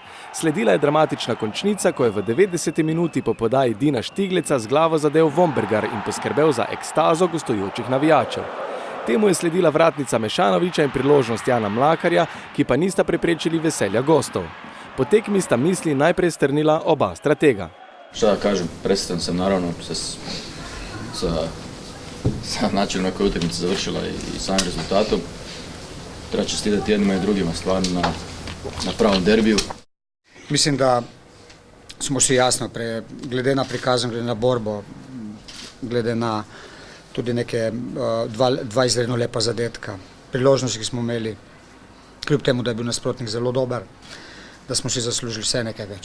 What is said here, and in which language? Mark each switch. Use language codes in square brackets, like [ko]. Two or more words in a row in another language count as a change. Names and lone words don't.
[sl] Sledila je dramatična končnica, ko je v 90. minuti po podaji Dina Štigleca z glavo zadel Vombergar in poskrbel za ekstazo gostujočih navijačev. Temu je sledila vratnica Mešanovića in priložnost Jana Mlakarja, ki pa nista preprečili veselja gostov. Po tekmi sta misli najprej strnila oba stratega. [sr] Šta da kažem, presretan sam naravno sa načinom na kojoj utakmica završila i samim rezultatom. Treba čestitati jednima i drugima stvarno na pravom derbiju. [sl] Mislim da smo si jasno, glede na prikazan, glede na borbo, glede na tudi neke dva izredno lepa zadetka, priložnosti, ki smo imeli, kljub temu, da je bil nasprotnik zelo dober, da smo si zaslužili vse nekaj več.